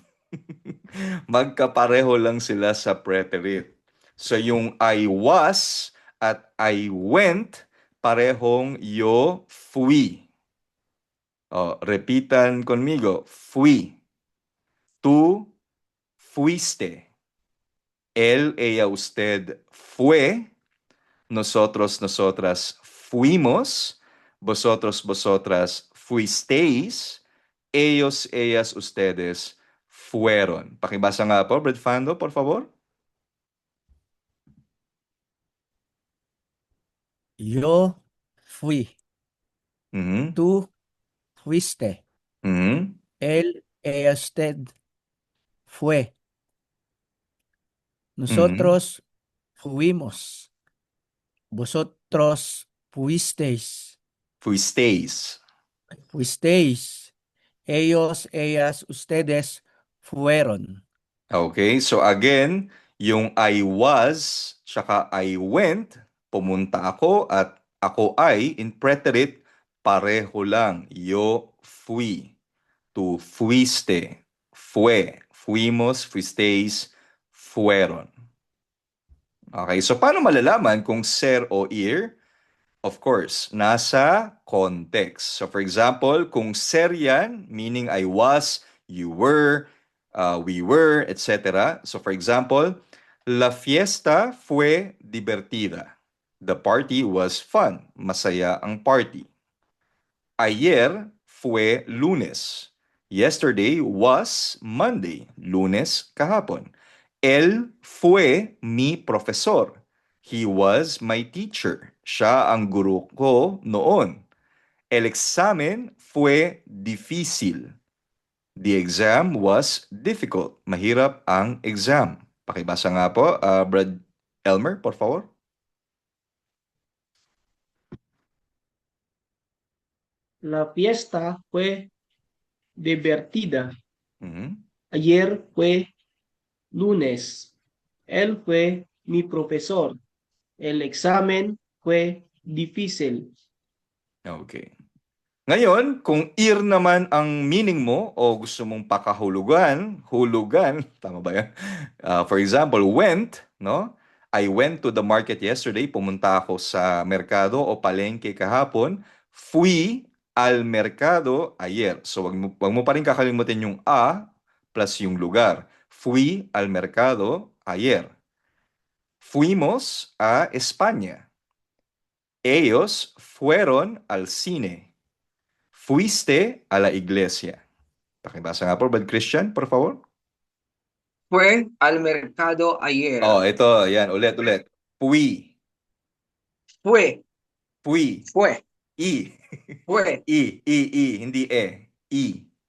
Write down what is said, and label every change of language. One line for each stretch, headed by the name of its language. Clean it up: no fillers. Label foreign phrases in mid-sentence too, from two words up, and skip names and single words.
Filipino: Magkapareho lang sila sa preterite.
English: So yung I was at I went,
Spanish: parehong yo fui. Repitan conmigo. Fui. Tú fuiste. Él, ella, usted fue. Nosotros, nosotras fuimos. Vosotros, vosotras fuisteis. Ellos, ellas, ustedes fueron.
Filipino: Pakibasa nga po, Brad Fando,
Spanish: por favor. Yo fui. Mhm. Tú fuiste. Mhm. Ella, usted fue. Mhm. Nosotros fuimos. Vosotros fuisteis. Fuisteis. Fuisteis. Ellas, ustedes fueron.
English: Okay, so again, yung I was, tsaka I went,
Filipino: pumunta ako at ako ay,
English: in preterite,
Filipino: pareho lang.
Spanish: Yo fui. Tu fuiste. Fue. Fuimos, fuisteis, fueron.
Filipino: Okay, so paano malalaman kung ser o ir?
English: Of course, nasa context. So for example,
Filipino: kung ser yan,
English: meaning I was, you were, we were, etc. So for example,
Spanish: la fiesta fue divertida.
English: The party was fun.
Filipino: Masaya ang party.
Spanish: Ayer fue lunes.
English: Yesterday was Monday.
Filipino: Lunes kahapon.
Spanish: Él fue mi profesor.
English: He was my teacher.
Filipino: Siya ang guru ko noon.
Spanish: El examen fue difícil.
English: The exam was difficult.
Filipino: Mahirap ang exam. Pakibasa nga po, Brad Elmer,
Spanish: por favor. La fiesta fue divertida. Mhm. Ayer fue lunes. Él fue mi profesor. El examen fue difícil.
English: Okay.
Filipino: Ngayon, kung ir naman ang meaning mo o gusto mong pakahulugan, hulugan, tama ba yan?
English: For example, went, no? I went to the market yesterday.
Filipino: Pumunta ako sa merkado o palengke kahapon.
Spanish: Fui al mercado ayer.
Filipino: So, wag mo pa rin kakalimutan yung a plus yung lugar.
Spanish: Fui al mercado ayer. Fuimos a España. Ellos fueron al cine. Fuiste a la iglesia. Pakibasa nga po, Brad Christian, por favor. Fue al mercado ayer.
Filipino: Oh, ito, yan, ulit.
Spanish: Fui, Fue, fui, fue, I. fue,
Filipino: I, hindi e. I.